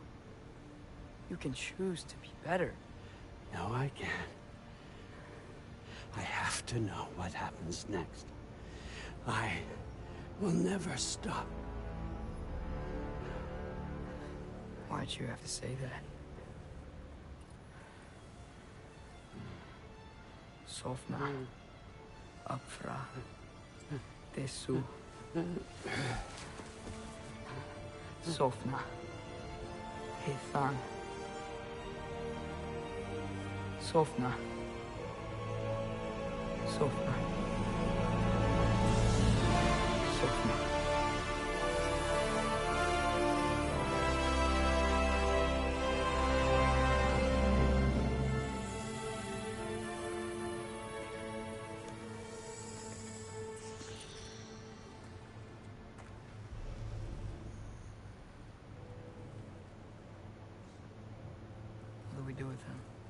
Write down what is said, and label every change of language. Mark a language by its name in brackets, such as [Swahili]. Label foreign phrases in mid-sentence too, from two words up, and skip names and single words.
[English] You can choose to be better. No, I can't. I have to know what happens next. I will never stop. Why'd you have to say that? Sofna. Apfra. Tesu. Sofna. Hithan. Sofna. Sofna. Sofna. What do we do with him?